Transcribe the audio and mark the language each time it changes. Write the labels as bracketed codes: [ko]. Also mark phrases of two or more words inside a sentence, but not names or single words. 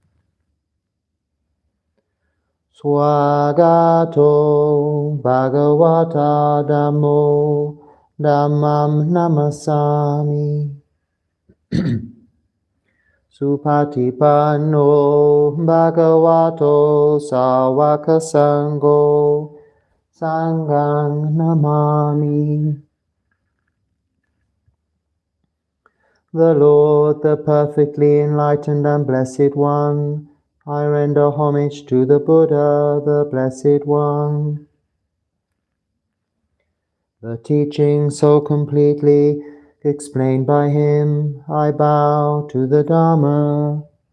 [pi] Swagato Bhagavata Dhammo Dhammam Namasami Supatipanno Bhagavato Sawaka Sangho Sanghang Namami. [en] The Lord, the perfectly enlightened and blessed One, I render homage to the Buddha, the Blessed One. The teaching so completely explained by him, I bow to the Dharma.